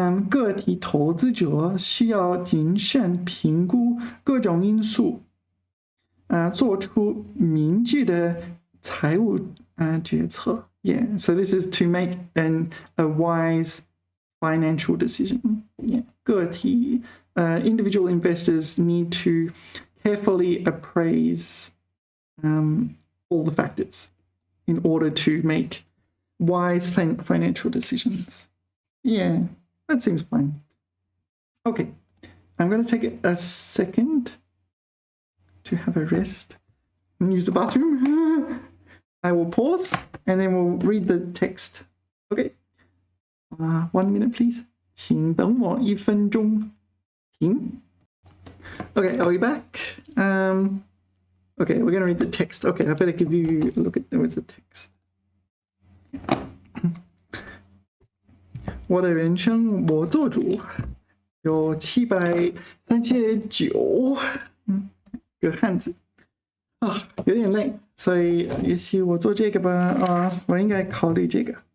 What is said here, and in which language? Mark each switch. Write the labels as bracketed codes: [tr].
[zh] 个体投资者需要谨慎评估各种因素，做出明智的财务决策。 [en] Yeah, so this is to make a wise financial decision. Yeah, 个体individual investors need to carefully appraise all the factors in order to make wise financial decisions. Yeah, that seems fine. Okay, I'm going to take a second to have a rest and use the bathroom. I will pause and then we'll read the text. Okay, 1 minute please. [zh] 请等我1分钟。停。 [en] Okay, are we back? Okay, we're going to read the text. Okay, I better give you a look at where's the text. [zh] 我的人生我做主，有739个汉字有点累，所以也许我做这个吧。我应该考虑这个。